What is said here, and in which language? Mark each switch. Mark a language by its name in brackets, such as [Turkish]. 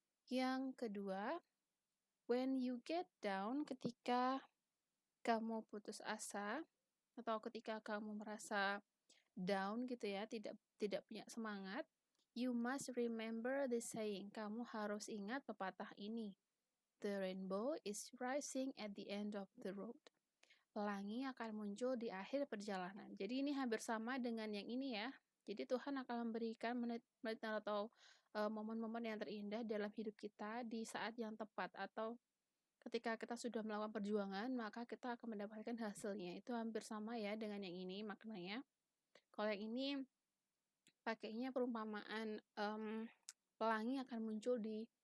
[Indonesian] Yang kedua, [English] when you get down, [Indonesian] ketika kamu putus asa atau ketika kamu merasa down gitu ya, tidak punya semangat, [English] you must remember the saying. [Indonesian] Kamu harus ingat pepatah ini. [English] The rainbow is rising at the end of the road. [Indonesian] Pelangi akan muncul di akhir perjalanan. Jadi ini hampir sama dengan yang ini ya. Jadi Tuhan akan memberikan menit-menit atau momen-momen yang terindah dalam hidup kita di saat yang tepat, atau ketika kita sudah melakukan perjuangan, maka kita akan mendapatkan hasilnya. Itu hampir sama ya dengan yang ini maknanya. Kalau yang ini pakainya perumpamaan pelangi akan muncul di